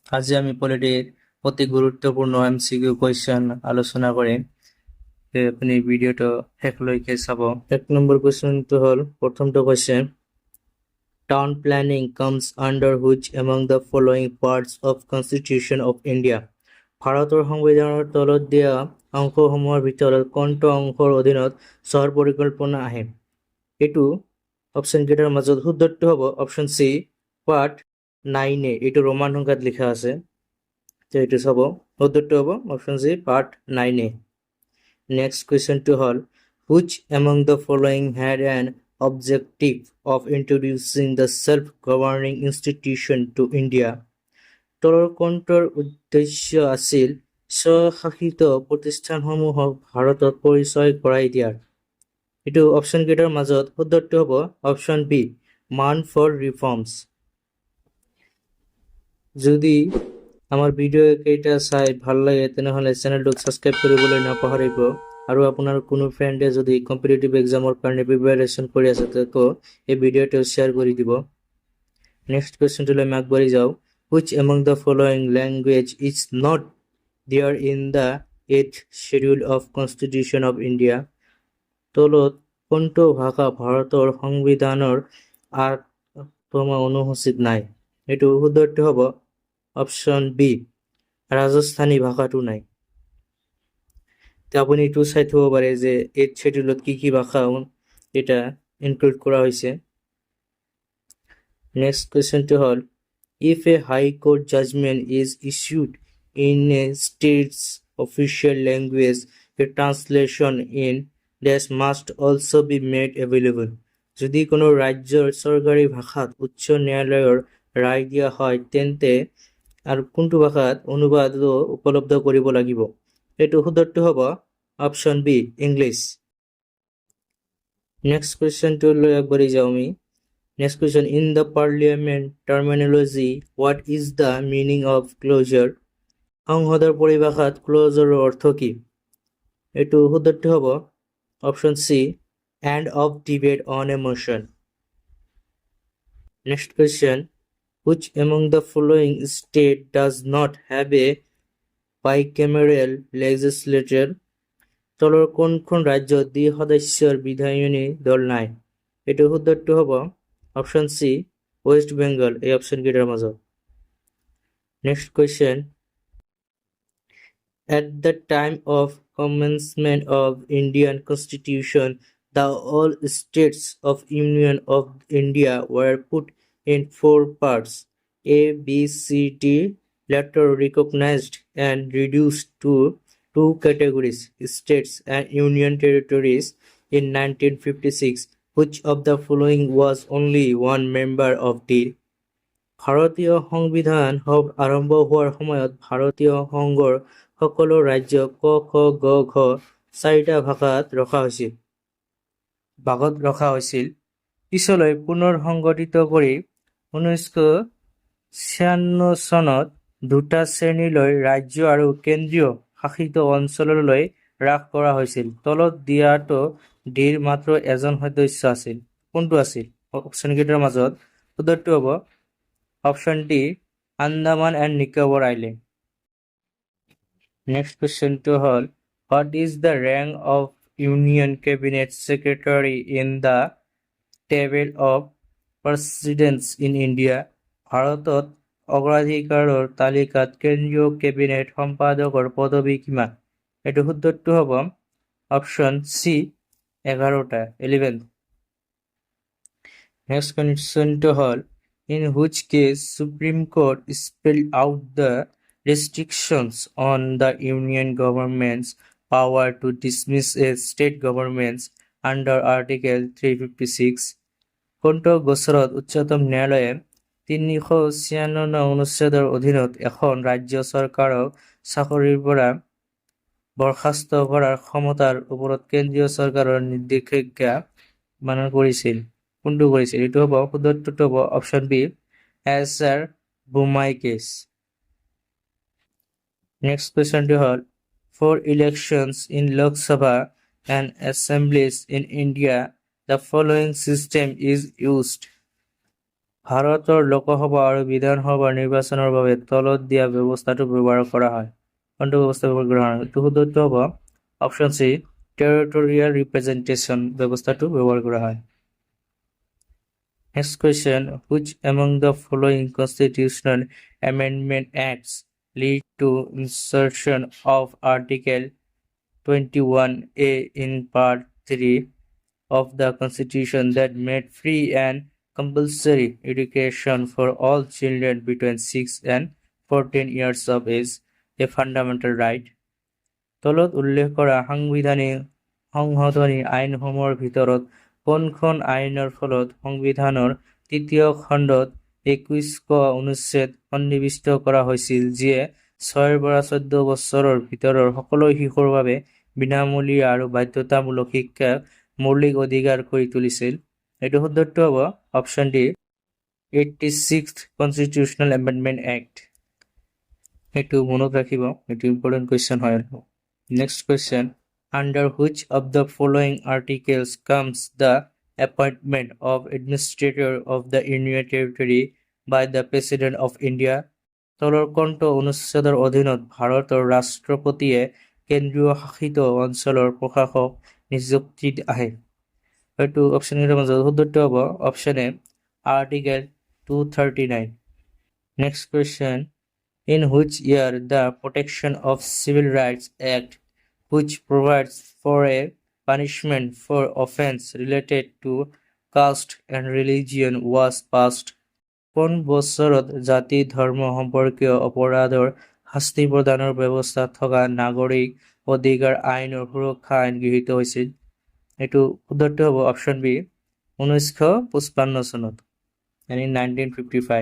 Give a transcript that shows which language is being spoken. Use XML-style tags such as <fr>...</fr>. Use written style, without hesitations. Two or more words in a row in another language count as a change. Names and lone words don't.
<as>আজ আমি পলিটির অতি গুৰুত্বপূৰ্ণ MCQ কুৱেশ্যন আলোচনা কৰিম। আপুনি ভিডিঅ'টো শেষলৈকে চাব। 1 নম্বৰ কুৱেশ্যনটো হ'ল প্ৰথমটো কুৱেশ্যন,</as> <en>town planning comes under which among the following parts of Constitution of India?</en> <as>ভাৰতৰ সংবিধানৰ তলত দিয়া অংশসমূহৰ ভিতৰত কোনটো অংশৰ অধীনত চহৰ পৰিকল্পনা আহে? এইটো অপশ্যন কেইটাৰ মাজত শুদ্ধটো হ'ব</as> <en>option C part 9A.</en> <as>এইটো ৰোমান সংখ্যাত লিখা আছে, তো এইটো চাব। শুদ্ধটো হ'ব</as> <en>option C part 9A.</en> <as>নেক্সট কুৱেশ্যনটো হ'ল,</as> <en>which among the following had an objective of introducing the self-governing institution to India?</en> <as>তলৰ কোনটোৰ উদ্দেশ্য আছিল স্বশাসিত প্ৰতিষ্ঠানসমূহক ভাৰতত পৰিচয় কৰাই দিয়াৰ? এইটো অপশ্যন কেইটাৰ মাজত শুদ্ধটো হ'ব</as> <en>option B Mont Ford reforms.</en> <as>যদি আমাৰ ভিডিঅ' কেইটা চাই ভাল লাগে তেনেহ'লে চেনেলটোক ছাবস্ক্ৰাইব কৰিবলৈ নাপাহৰিব, আৰু আপোনাৰ কোনো ফ্ৰেণ্ডে যদি</as> <en>competitive examৰ</en> <as>কাৰণে প্ৰিপেয়াৰেশ্যন কৰি আছে তো এই ভিডিঅ'টো শ্বেয়াৰ কৰি দিব। নেক্সট কুৱেশ্যনটোলৈ আমি আগবাঢ়ি যাওঁ।</as> <en>Which among the following language is not there in the 8th schedule of Constitution of India?</en> <as>তলত কোনটো ভাষা ভাৰতৰ সংবিধানৰ 8তম অনুসূচীত নাই? এইটো শুদ্ধটো হ'ব</as> <en>option B</en> <as>ৰাজস্থানী ভাষাটো নাই। তো আপুনি এইটো চাই থ'ব পাৰে যে</as> <en>8th schedule</en> <as>কি ভাষা এটা ইনক্লুড কৰা হৈছে। নেক্সট কুৱেশ্যনটো হ'ল,</as> <en>if a high court judgment is issued in a state's official language, a translation in that must also be made available.</en> <as>যদি কোনো ৰাজ্যৰ চৰকাৰী ভাষাত উচ্চ ন্যায়ালয়ৰ ৰায় দিয়া হয় তেন্তে আৰু কোনটো ভাষাত অনুবাদো উপলব্ধ কৰিব লাগিব? এইটো শুদ্ধটো হ'ব</as> <en>option B English.</en> <as>নেক্সট কুৱেশ্যনটোলৈ আগবাঢ়ি যাওঁ আমি।</as> <en>Next question, in the parliament terminology, what is the meaning of closure?</en> <as>সংসদৰ পৰিভাষাত ক্ল'জাৰৰ অৰ্থ কি? এইটো শুদ্ধটো হ'ব</as> <en>option C end of debate on a motion. Next question, which among the following state does not have a bicameral legislature?</en> <as>তলৰ কোনখন ৰাজ্যত দ্বি-সদস্যৰ বিধায়িনী দল নাই? এইটো শুদ্ধটো হ'ব</as> <en>option C West Bengal.</en> <as>এই অপশ্যন কেইটাৰ মাজত।</as> <en>next question, at the time of commencement of Indian Constitution, the all states of Union of India were put in 4 parts, A, B, C, D, later recognized and reduced to 2 categories, states and union territories, in 1956. Which of the following was only one member of the?</en> <as>ভাৰতীয় সংবিধান আৰম্ভ হোৱাৰ সময়ত ভাৰতীয় সংঘৰ সকলো ৰাজ্য ক খ গ ঘ 4টা ভাগত ৰখা হৈছিল। পিছলৈ পুনৰ সংগঠিত কৰি 1996 চনত 2টা শ্ৰেণীলৈ ৰাজ্য আৰু কেন্দ্ৰীয় শাসিত অঞ্চললৈ হ্ৰাস কৰা হৈছিল। তলত দিয়াটো ডিৰ মাত্ৰ এজন সদস্য আছিল। কোনটো আছিল? অপশ্যন কেইটাৰ মাজত শুদ্ধটো হ'ব</as> <en>option D Andaman and Nicobar Island.</en> <as>নেক্সট কুৱেশ্যনটো হ'ল,</as> <en>what is the rank of Union Cabinet Secretary in the table of precedence in India?</en> <as>ভাৰতত অগ্ৰাধিকাৰৰ তালিকাত কেন্দ্ৰীয় কেবিনেট সম্পাদকৰ পদবী কিমান? এইটো শুদ্ধটো হ'ব</as> <en>option C</en> <as>11টা 11। নেক্সট কুৱেশ্যনটো হ'ল,</as> <en>in which case Supreme Court spelled out the restrictions on the Union government's power to dismiss a state governments under Article 356?</en> <as>কোনটো গোচৰত উচ্চতম ন্যায়ালয়ে 396 অনুচ্ছেদৰ অধীনত এখন ৰাজ্য চৰকাৰক চাকৰিৰ পৰা বৰখাস্ত কৰাৰ ক্ষমতাৰ ওপৰত কেন্দ্ৰীয় চৰকাৰৰ নিষেধাজ্ঞা মান্য কৰিছিল? কোনটো কৰিছিল? এইটো হ'ব শুদ্ধটো হ'ব</as> <en>option B S.R. Bommai case.</en> <as>নেক্সট কুৱেশ্যনটো হ'ল,</as> <en>for elections in Lok Sabha and assemblies in India, the following system is used.</en> <as>ভাৰতৰ লোকসভা আৰু বিধানসভা নিৰ্বাচনৰ বাবে তলত দিয়া ব্যৱস্থাটো ব্যৱহাৰ কৰা হয়। কোনটো ব্যৱস্থা ব্যৱহাৰ কৰা হয়? এইটো শুদ্ধটো হ'ব</as> <en>option C, territorial representation</en> <as>ব্যৱস্থাটো ব্যৱহাৰ কৰা হয়।</as> <en>Next question, which among the following constitutional amendment acts lead to insertion of Article 21A in Part 3 of the Constitution that made free and compulsory education for all children between 6 and 14 years of age a fundamental right?</en> <as>তলত উল্লেখ কৰা সাংবিধানিক সংশোধনী আইনসমূহৰ ভিতৰত কোনখন আইনৰ ফলত সংবিধানৰ ৩য় খণ্ডত ২১ ক অনুচ্ছেদ সন্নিৱিষ্ট কৰা হৈছিল যিয়ে ৬ৰ পৰা ১৪ বছৰৰ ভিতৰৰ সকলো শিশুৰ বাবে বিনামূলীয়া আৰু বাধ্যতামূলক শিক্ষাক মৌলিক অধিকাৰ কৰি তুলিছিল? এইটো শুদ্ধটো হ'ব</as> <en>option D, 86th constitutional amendment act.</en> <as>এইটো মনত ৰাখিব, এইটো</as> <en>important question</en> <as>হয়।</as> <en>Next question, under which of the following articles comes the appointment of administrator of the Union Territory by the President of India?</en> <as>তলৰ কোনটো অনুচ্ছেদৰ অধীনত ভাৰতৰ ৰাষ্ট্ৰপতিয়ে কেন্দ্ৰীয় শাসিত অঞ্চলৰ প্ৰশাসক নিযুক্তিত আহে? এইটো অপশ্যনৰ মাজত শুদ্ধটো হ'ব</as> <en>option A, Article 239. Next question, in which year the Protection of Civil Rights Act, which provides for a punishment for offense related to caste and religion, was passed?</en> <as>কোন বছৰত জাতি ধৰ্ম সম্পৰ্কীয় অপৰাধৰ শাস্তি প্ৰদানৰ ব্যৱস্থা থকা নাগৰিক অধিকাৰ আইনৰ সুৰক্ষা আইন গৃহীত হৈছিল? এইটো শুদ্ধটো হ'ব</as> <en>option B,</en> <as>1955 চনত, yani 1955।</as>